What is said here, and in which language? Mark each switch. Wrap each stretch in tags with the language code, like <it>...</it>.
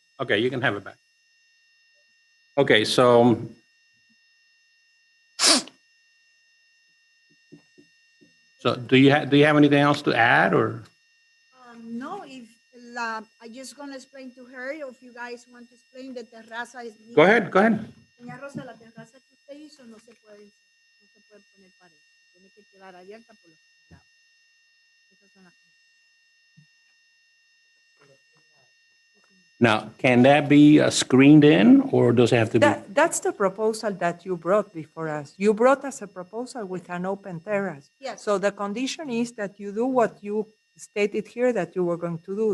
<en>Okay, you can have it back. Okay, so do you have anything else to add, or? No, if I just gonna explain to her, if you guys want to explain the terraza is. Go ahead.</en> <es>Doña Rosa, la terraza que usted hizo no se puede poner pared, tiene que quedar abierta por los lados. Esas son las cosas.</es> <en>Now, can that be screened in, or does it have to be? That's the proposal that you brought before us. You brought us a proposal with an open terrace. Yes. So the condition is that you do what you stated here that you were going to do.</en>